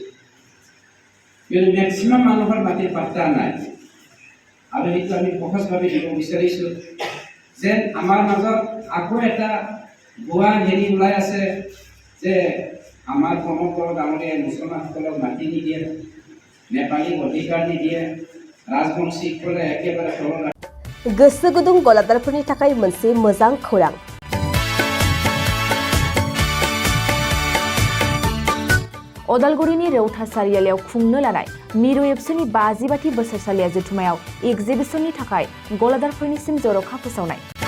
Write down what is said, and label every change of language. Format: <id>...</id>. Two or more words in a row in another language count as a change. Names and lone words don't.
<as>কিয়নো মেক্সিমাম মানুহৰ মাটিৰ পাট্টা নাই আৰু সেইটো আমি সহজভাৱে দিব বিচাৰিছোঁ। যেন আমাৰ মাজত আকৌ এটা ভুৱা ওলাই আছে যে আমাৰ প্ৰমোদ বড়ো ডাঙৰীয়াই মুছলমানসকলক মাটি নিদিয়ে, নেপালীক অধিকাৰ নিদিয়ে,</as> <brx>राजबंशीफोरा एकेबारे तल गोसो गुदुं गलादारफोरनि थाखाय मोनसे मोजां खौरां। उदालगुरिनि रौता सारियालियाव खुंनो लानाय मिरु एबसुनि 50 बोसोरसालिया जथुमायाव एक्जिबिशननि थाखाय गलादारफोरनिसिम जर'खा फोसावनाय।</brx>